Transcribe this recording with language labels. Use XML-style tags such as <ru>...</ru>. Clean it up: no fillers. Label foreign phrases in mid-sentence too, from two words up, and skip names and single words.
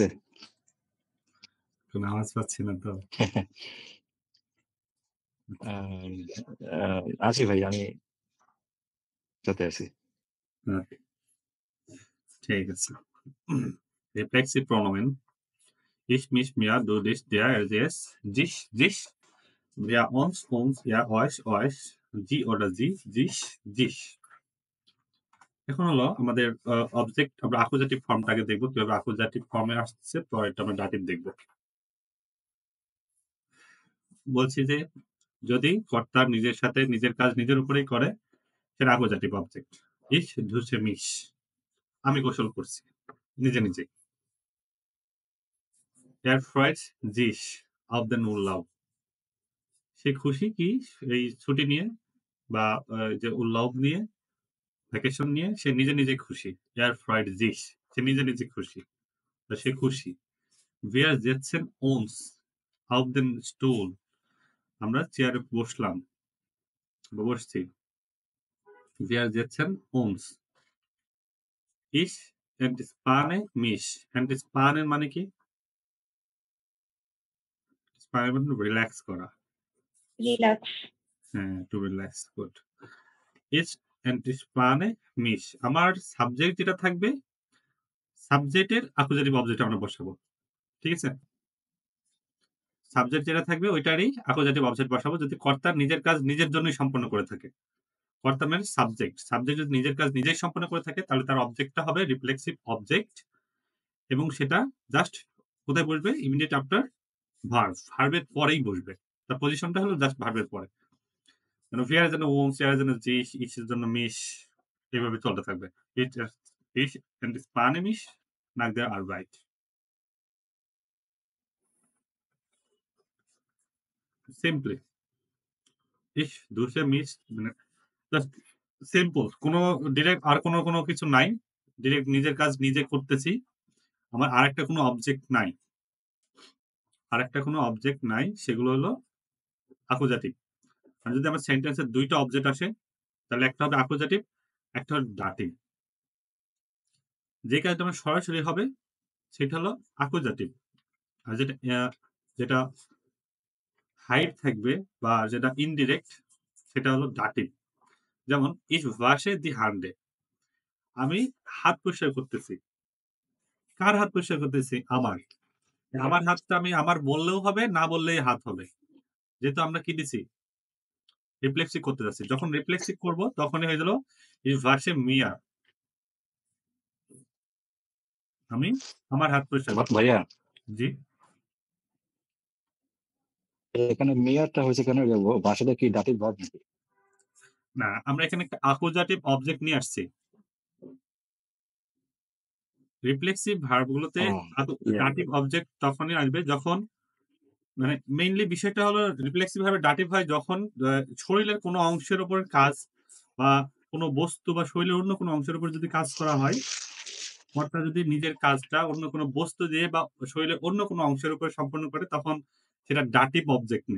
<bn>কোনো আওয়াজ পাচ্ছি না তো। আছি ভাই, আমি সাথে আছি। ওকে, ঠিক আছে।</bn> <de>রিফ্লেক্সিভ প্রোনোমেন ich, mich, mir, du, dich, der, es, dich, dich, wir, uns, ihr, euch, sie oder sie, sich, dich।</de> <bn>এখন হলো আমাদের অবজেক্ট আমরা আকুজাটিভ ফর্মটাকে দেখবো কিভাবে আকুজাটিভ ফর্মে আসছে, পরেরটা আমরা ডাটিভ দেখবো। বলছি যে যদি কর্তা নিজের সাথে নিজের কাজ নিজের উপরেই করে সেটা আকুজাটিভ অবজেক্ট।</bn> <de>ich dusche mich,</de> <bn>আমি গোসল করছি নিজে নিজে।</bn> <de>er freut sich auf den Urlaub,</de> <bn>সে খুশি কি এই ছুটি নিয়ে বা যে উল্লাব নিয়ে, ভ্যাকেশন নিয়ে সে নিজে নিজে খুশি।</bn> <de>er freut sich,</de> <bn>সে নিজে নিজে খুশি বা সে খুশি।</bn> <de>wir setzen uns auf den Stuhl,</de> <bn>আমরা চেয়ারে বসলাম বা বসছি।</bn> <de>wir setzen uns, ich entspanne mich, entspannen</de> <bn>মানে কি? entspannen মানে রিল্যাক্স করা। রিল্যাক্স।</bn> <en>হ্যাঁ, to relax, good.</en> <de>ich entspanne mich,</de> <bn>আমার সাবজেক্ট যেটা থাকবে সাবজেক্টের আকুজাটিভ অবজেক্ট আমরা বসাবো। ঠিক আছে? সাবজেক্ট যেটা থাকবে ওইটারই আকুজাটিভ অবজেক্ট বসাবো যদি কর্তা নিজের কাজ নিজের জন্যই সম্পন্ন করে থাকে। কর্তা মানে সাবজেক্ট। সাবজেক্ট যদি নিজের কাজ নিজেই সম্পন্ন করে থাকে তাহলে তার অবজেক্টটা হবে রিফ্লেক্সিভ অবজেক্ট এবং সেটা জাস্ট কোথায় বসবে?</bn> <en>immediate after verb.</en> <bn>ভার্বের পরেই বসবে। তার পজিশনটা হলো জাস্ট ভার্বের পরে। মানে wir এর জন্য uns, er এর জন্য sich, ich এর জন্য mich, এভাবে চলতে থাকবে।</bn> <de>ich entspanne mich nach der Arbeit। সিম্পলি ich dusche mich,</de> <bn>মানে</bn> <en>just simple.</en> <bn>কোনো ডিরেক্ট আর কোনো কিছু নাই। ডিরেক্ট নিজের কাজ নিজে করতেছি। আমার আরেকটা কোনো অবজেক্ট নাই। আরেকটা কোনো অবজেক্ট নাই। সেগুলো হলো আকুজাটিভ। আর যদি আমার সেন্টেন্সের ২ টা অবজেক্ট আসে তাহলে একটা হবে আকুজাটিভ, একটা হলো ডাটিভ। যে কাজটা আমার সরাসরি হবে সেটা হলো আকুজাটিভ। আর যেটা হাইড থাকবে বা যেটা ইনডিরেক্ট সেটা হলো ডাটিভ।</bn> <de>যেমন ich wasche die Hände,</de> <bn>আমি হাত পরিষ্কার করতেছি। কার হাত পরিষ্কার করতেছি? আমার। আমার হাতটা আমি আমার বললেও হবে, না বললেই হাত হবে। যেহেতু আমরা কি দিছি? রিফ্লেক্সিভ করতে যাচ্ছি। যখন রিফ্লেক্সিভ করব তখনই হয়ে গেল</bn> <de>ich wasche mir,</de> <bn>আমি আমার হাত পরিষ্কার করছি। ভাইয়া জি। এখানে মেয়ারটা হয়েছে কেন? ভাষাটা কি ডাটিভ ভার্ব নাকি? না, আমরা এখানে একটা আকুজাটিভ অবজেক্ট নিয়ে আসছি। রিফ্লেক্সিভ ভার্ব গুলোতে ডাটিভ অবজেক্ট তখনই আসবে যখন মানে মেইনলি বিষয়টা হলো রিফ্লেক্সিভ ভাবে ডাটিভ হয় যখন শরীরের কোনো অংশের উপর কাজ বা কোনো বস্তু বা শরীরের অন্য কোনো অংশের উপর যদি কাজ করা হয়, কর্তা যদি নিজের কাজটা অন্য কোনো বস্তু দিয়ে বা শরীরের অন্য কোনো অংশের উপর সম্পন্ন করে তখন সেটা ডাটিভ অবজেক্ট নেই।</bn>